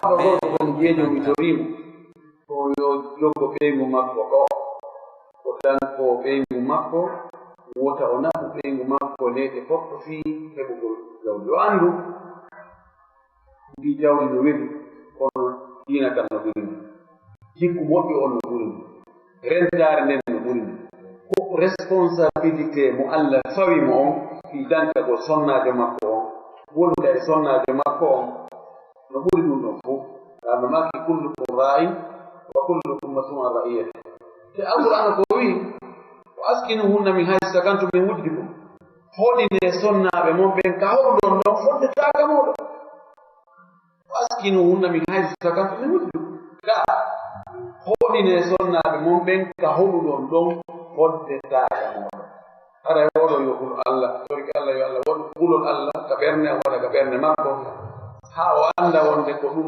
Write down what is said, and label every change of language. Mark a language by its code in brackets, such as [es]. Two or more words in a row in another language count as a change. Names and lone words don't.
[ff] ɓeygon jeejo mi torimo ko yo joggo ɓeygu makko ɗo o danko ɓeygu makko wota o naɓu ɓeygu makko leyɗe foɗɗo fii heɓugol gawdi o anndu ɗi jawdi no weli kono diina kan no ɓuri ndu jikku moƴƴo on no ɓuri ndu rentare nden no ɓuri ndu ko responsabilité mo Allah fawimo on fi danka ko sonnajo makko on wonda e sonnajo makko on no ɓuri ɗum ɗon fof kama maki [ar] كلكم راع وكلكم مسؤول عن رعيته [ff] te alqur'ana ko wi [ar] وأسكنوهن من حيث سكنتم من وجدكم [ff] hoɗine sonnaɓe mon ɓen ka hoɗuɗon ɗon foddetaka moɗon [ar] وأسكنوهن من حيث سكنتم من وجدكم [ff] ka hoɗine sonnaɓe mon ɓen ka hoɗuɗon ɗon foddetaka moɗon ara woɗo yo hul Allah torki Allah yo Allah woɗ hulol Allah ka ɓerne waɗa ka ɓerne makko ha o anda wonde ko ɗum